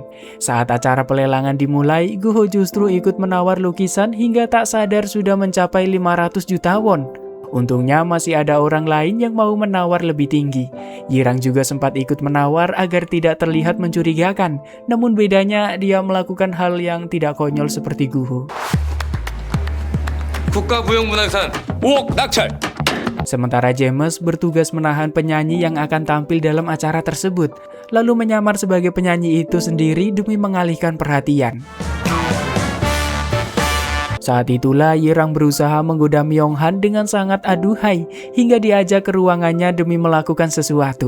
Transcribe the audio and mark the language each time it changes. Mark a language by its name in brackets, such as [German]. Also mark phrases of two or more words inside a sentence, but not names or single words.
[Indonesian] Saat acara pelelangan dimulai, Guho justru ikut menawar lukisan hingga tak sadar sudah mencapai 500 juta won. Untungnya masih ada orang lain yang mau menawar lebih tinggi. Yirang juga sempat ikut menawar agar tidak terlihat mencurigakan, namun bedanya dia melakukan hal yang tidak konyol seperti Guho. [Korean] 국가무형문화유산 5억 낙찰. [Indonesian] Sementara James bertugas menahan penyanyi yang akan tampil dalam acara tersebut, lalu menyamar sebagai penyanyi itu sendiri demi mengalihkan perhatian. Saat itulah Yirang berusaha menggoda Myonghan dengan sangat aduhai hingga diajak ke ruangannya demi melakukan sesuatu.